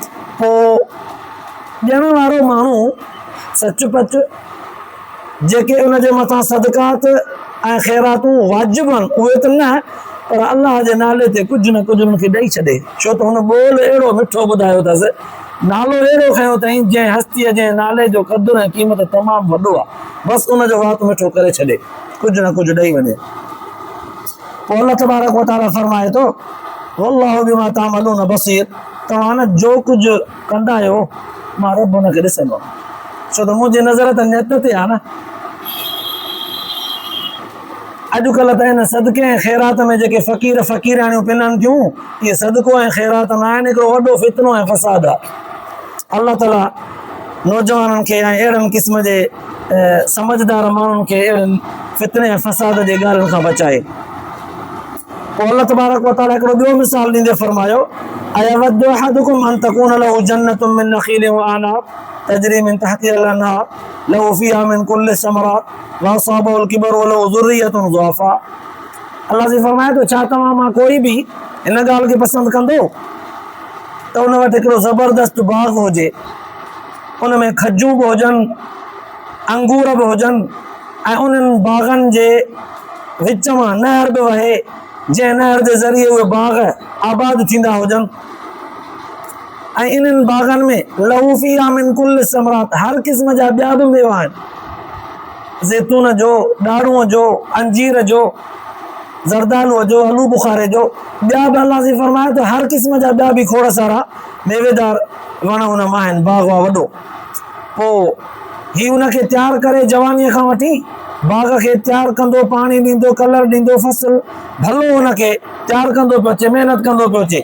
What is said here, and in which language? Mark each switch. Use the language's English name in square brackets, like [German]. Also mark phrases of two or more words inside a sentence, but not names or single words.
[Sindhi] पोइ ॾियण वारो माण्हू सचपच जेके उनजे मथां सदकात ऐं ख़ैरातूं वाजिब आहिनि उहे त न, पर अल्लाह जे नाले ते कुझु न कुझु हुनखे ॾेई छॾे, छो त हुन ॿोल अहिड़ो मिठो ॿुधायो अथसि, नालो अहिड़ो खयों अथई जंहिं हस्तीअ जे नाले जो क़दुरु ऐं क़ीमत तमामु वॾो आहे, बसि उनजो वात मिठो करे छॾे, कुझु न कुझु ॾेई वञे। पोइ अल्लाह [Arabic] تبارك وتعالى [Sindhi] फरमाए थो [Arabic] والله بما تعملون بصير, [Sindhi] तव्हां न जो कुझु कंदा आहियो मां रब हुनखे ॾिसंदो, छो त मुंहिंजी नज़र त नियत ते आहे न। अॼुकल्ह त हिन सदके ऐं ख़ैरात में जेके फ़क़ीर फ़क़ीराणियूं पिननि थियूं, इहे सदको ऐं ख़ैरात न आहिनि, हिकिड़ो वॾो फितनो ऐं फ़साद आहे। अल्लाह ताला नौजवाननि खे ऐं अहिड़नि क़िस्म जे समझदार माण्हुनि खे अहिड़नि फितने ऐं फ़साद जे ॻाल्हियुनि खां बचाए। पोइ अल्लाह तबारक व तआला हिकिड़ो ॿियो मिसाल ॾींदे फरमायो [Arabic] أيود أحدكم أن تكون له جنة من نخيل وأعناب تجري من تحتها الأنهار له فيها من كل الثمرات وأصابه الكبر وله ذرية ضعفاء. [Sindhi] अल्लाह जी फरमाए थो छा तव्हां मां कोई बि हिन ॻाल्हि खे पसंदि कंदो त उन वटि हिकिड़ो ज़बरदस्त बाग़ हुजे, उन में खजूं बि हुजनि, अंगूर बि हुजनि, ऐं उन्हनि बाग़नि जे विच मां नहर बि वहे, जंहिं नहर जे ज़रिए उहे बाग़ आबाद थींदा हुजनि, ऐं इन्हनि बाग़नि में [Arabic] له فيها من كل الثمرات, [Sindhi] हर क़िस्म जा ॿिया बि मेवा आहिनि, ज़ैतून जो, ॾाढ़ूअ जो, अंजीर जो, ज़रदालूअ जो, आलू बुखारे जो, ॿिया बि अल्लाह जी फरमाए त हर क़िस्म जा ॿिया बि खोड़ सारा मेवेदार वण उन मां आहिनि, बाग़ आहे वॾो। पोइ हीउ उनखे तयारु करे जवानीअ खां वठी बाग़ खे तयारु कंदो, पाणी ॾींदो, कलर ॾींदो, फसल भलो हुनखे तयारु कंदो पियो अचे, महिनत कंदो पियो अचे।